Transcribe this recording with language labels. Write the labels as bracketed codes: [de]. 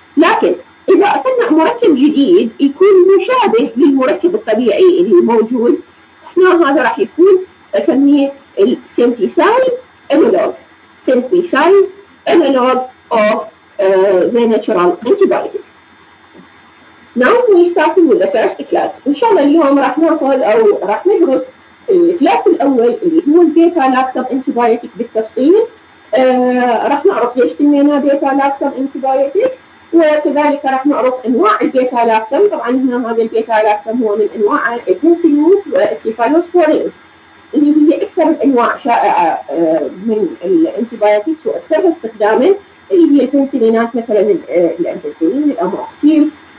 [ar] لكن اذا اصنع مركب جديد يكون مشابه للمركب الطبيعي اللي موجود، هنا هذا راح يكون اسميه السينثيسايد انالوج، [en] synthesized analog of the natural antibiotic. Now we starting with the first class. [ar] إن شاء الله اليوم راح ناخذ أو راح ندرس الكلاس الأول اللي هو البيتا لاكتم انتيبيوتيك بالتفصيل. راح نعرف ليش سميناه بيتا لاكتم انتيبيوتيك، وكذلك راح نعرف أنواع البيتا لاكتم. طبعا هنا هذا البيتا لاكتم هو من أنواع البنسلين والكيفالوسبورين اللي هي أكثر الأنواع شائعة من الانتيبيوتيكس وأكثرها استخداما، اللي هي البنسلينات مثلا الأمبيسيلين، الأموكسيل.